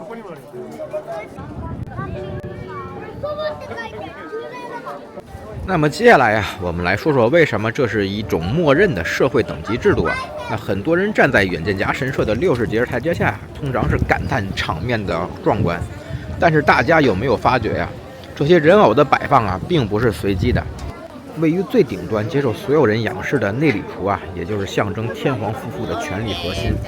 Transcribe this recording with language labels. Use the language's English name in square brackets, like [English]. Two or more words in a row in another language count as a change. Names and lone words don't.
[Chinese] 那麼接下来呀，我们来说说为什么这是一种默認的社會等級制度啊？那很多人站在遠見岬神社的60節台階下，通常是感嘆場面的壯觀。但是大家有沒有發覺呀？這些人偶的擺放啊，並不是隨機的。位於最頂端接受所有人仰視的內裡廚啊，也就是象徵天皇夫婦的權力核心。